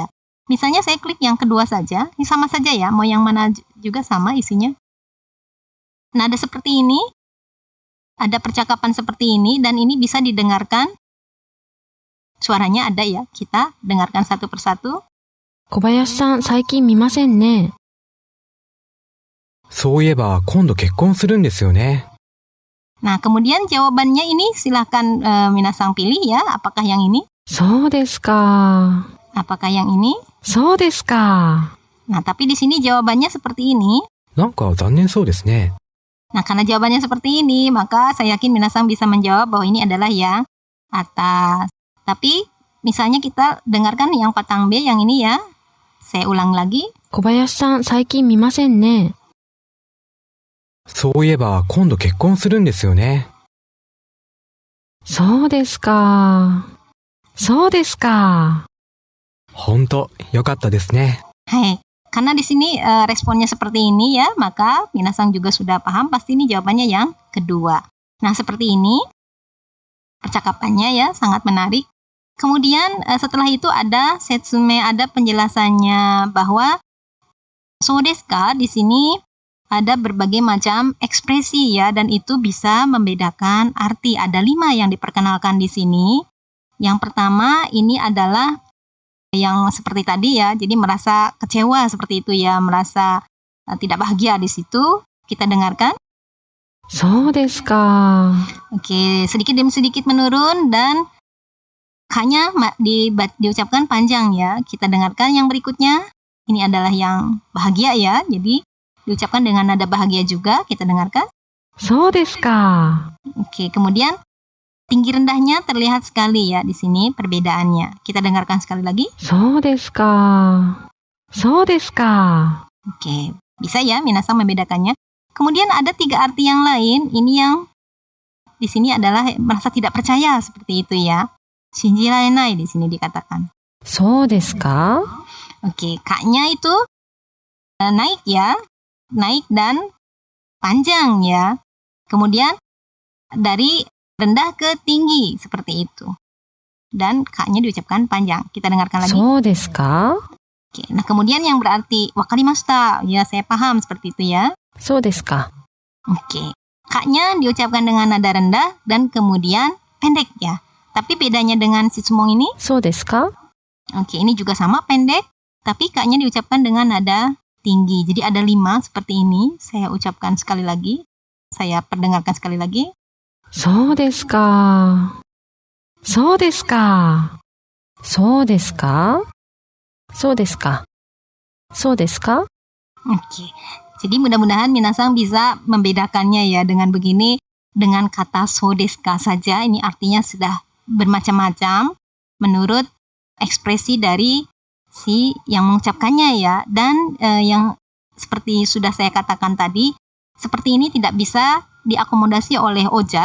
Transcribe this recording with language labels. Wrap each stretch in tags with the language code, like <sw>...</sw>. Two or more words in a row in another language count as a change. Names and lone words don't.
<id>Misalnya saya klik yang kedua saja, ini sama saja ya, mau yang mana juga sama isinya. Nah, ada seperti ini. Ada percakapan seperti ini, dan ini bisa didengarkan. Suaranya ada ya, kita dengarkan satu persatu.</id> <ja>小林さん、最近見ませんね。そういえば今度結婚するんですよね。</ja> <id>Nah, kemudian jawabannya ini silakan minasang pilih ya, apakah yang ini?</id> <ja>そうですか。</ja> <id>Apakah yang ini?</id> <ja>そうですか。</ja> <id>Nah, tapi di sini jawabannya seperti ini.</id> <ja>なんか残念そうですね。</ja> <id>Nah, karena jawabannya seperti ini, maka saya yakin minasang bisa menjawab bahwa ini adalah yang atas. Tapi, misalnya kita dengarkan yang patang B, yang ini ya. Saya ulang lagi.</id> <ja>小林さん、最近見ませんね。そういえば今度結婚するんですよね。そうですか。そうですか。ほんと、よかったですね。</ja> <id>Hai, karena di sini responnya seperti ini ya, maka minasang juga sudah paham, pasti ini jawabannya yang kedua. Nah, seperti ini percakapannya ya, sangat menarik. Kemudian setelah itu ada setsume, ada penjelasannya bahwa</id> <ja>そうですか</ja> <id>di sini ada berbagai macam ekspresi ya, dan itu bisa membedakan arti. Ada 5 yang diperkenalkan di sini. Yang pertama ini adalah yang seperti tadi ya, jadi merasa kecewa seperti itu ya, merasa tidak bahagia di situ. Kita dengarkan.</id> <ja>そうですか。</ja> <id>Oke, sedikit demi sedikit menurun dan K-nya diucapkan panjang ya. Kita dengarkan yang berikutnya. Ini adalah yang bahagia ya, jadi diucapkan dengan nada bahagia juga. Kita dengarkan.</id> <ja>そうですか。</ja> <id>Oke, kemudian tinggi rendahnya terlihat sekali ya di sini perbedaannya. Kita dengarkan sekali lagi.</id> <ja>そうですか。そうですか。</ja> <id>Oke, bisa ya minasang membedakannya. Kemudian ada 3 arti yang lain. Ini yang di sini adalah merasa tidak percaya seperti itu ya. Shinjiraenai di sini dikatakan.</id> <ja>そうですか。</ja> <id>Oke, K-nya itu naik ya. Naik dan panjang ya. Kemudian dari rendah ke tinggi seperti itu. Dan K-nya diucapkan panjang. Kita dengarkan lagi.</id> <ja>そうですか。</ja> <id>Oke, nah kemudian yang berarti wakarimashita, ya saya paham seperti itu ya.</id> <ja>そうですか。</ja> <id>Oke, K-nya diucapkan dengan nada rendah dan kemudian pendek ya. Tapi bedanya dengan si sumong ini,</id> <ja>そうですか。</ja> <id>oke, ini juga sama pendek, tapi K-nya diucapkan dengan nada tinggi. Jadi ada 5 seperti ini. Saya ucapkan sekali lagi. Saya perdengarkan sekali lagi.</id> <ja>そうですか。そうですか。そうですか。そうですか。そうですか。</ja> <id>Oke, jadi mudah-mudahan minasang bisa membedakannya ya dengan begini. Dengan kata</id> <ja>そうですか</ja> <id>saja, ini artinya sudah bermacam-macam menurut ekspresi dari si yang mengucapkannya ya. Dan yang seperti sudah saya katakan tadi, seperti ini tidak bisa diakomodasi oleh ojad.</id>